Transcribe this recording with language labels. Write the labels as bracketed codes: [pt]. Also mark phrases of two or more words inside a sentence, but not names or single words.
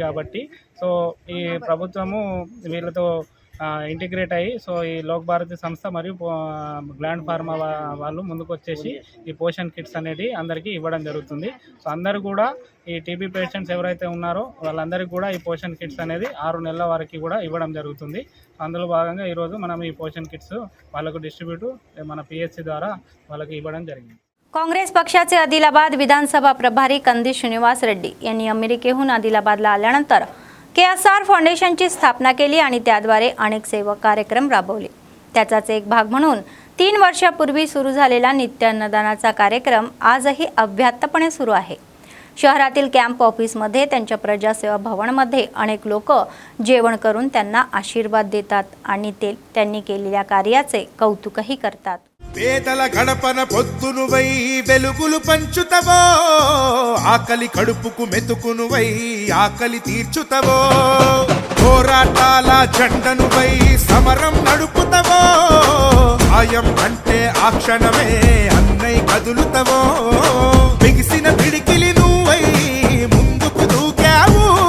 [te] కాబట్టి సో ఈ ప్రభుత్వము వీళ్ళతో ఇంటిగ్రేట్ అయ్యి సో ఈ లోక్ భారతి సంస్థ మరియు గ్లాండ్ ఫార్మా వాళ్ళు ముందుకు వచ్చేసి ఈ పోషన్ కిట్స్ అనేది అందరికీ ఇవ్వడం జరుగుతుంది. సో అందరూ కూడా ఈ [en] TB patients [te] ఎవరైతే ఉన్నారో వాళ్ళందరికీ కూడా ఈ పోషన్ కిట్స్ అనేది 6 నెలల వరకు కూడా ఇవ్వడం జరుగుతుంది. అందులో భాగంగా ఈరోజు మనం ఈ పోషన్ కిట్స్ వాళ్ళకు డిస్ట్రిబ్యూట్ మన పిఎస్సి ద్వారా వాళ్ళకి ఇవ్వడం జరిగింది. [mr] काँग्रेस पक्षाचे आदिलाबाद विधानसभा प्रभारी कंदी श्रीनिवास रेड्डी यांनी अमेरिकेहून आदिलाबादला आल्यानंतर KSR फाउंडेशनची स्थापना केली आणि त्याद्वारे अनेक सेवा कार्यक्रम राबवले. त्याचाच एक भाग म्हणून 3 वर्षापूर्वी सुरू झालेला नित्य अन्नदानाचा कार्यक्रम आजही अव्याहतपणे सुरू आहे. शहरातील कॅम्प ऑफिसमध्ये त्यांच्या प्रजासेवा भवनमध्ये अनेक लोक जेवण करून त्यांना आशीर्वाद देतात आणि ते त्यांनी केलेल्या कार्याचे कौतुकही करतात. [te] పేదల గడపన పొద్దునువై వెలుగులు పంచుతవో ఆకలి కడుపుకు మెతుకునువై ఆకలి తీర్చుతవో పోరాటాల జెండనువై సమరం నడుపుతవో ఆయం అంటే ఆ క్షణమే అన్నై కదులుతవో బిగిసిన పిడికిలి నువ్వై ముందుకు దూకావు